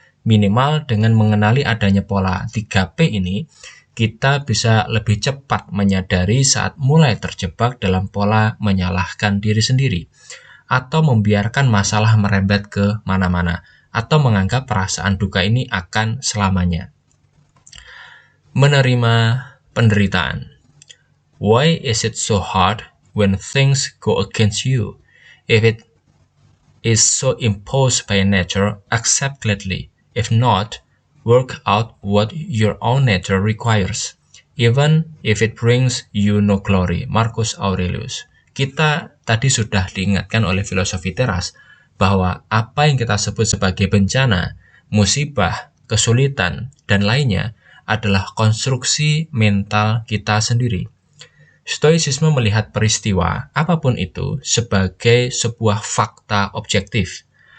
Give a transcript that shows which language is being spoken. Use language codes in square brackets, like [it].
[id] Minimal dengan mengenali adanya pola 3P ini, kita bisa lebih cepat menyadari saat mulai terjebak dalam pola menyalahkan diri sendiri, atau membiarkan masalah merembet ke mana-mana, atau menganggap perasaan duka ini akan selamanya. Menerima penderitaan. [en] Why is it so hard when things go against you? If it is so imposed by nature, accept gladly. If not, work out what your own nature requires, even if it brings you no glory. Marcus Aurelius. [id] Kita tadi sudah diingatkan oleh filosofi teras bahwa apa yang kita sebut sebagai bencana, musibah, kesulitan, dan lainnya adalah konstruksi mental kita sendiri. Stoicisme melihat peristiwa, apapun itu, sebagai sebuah fakta objektif.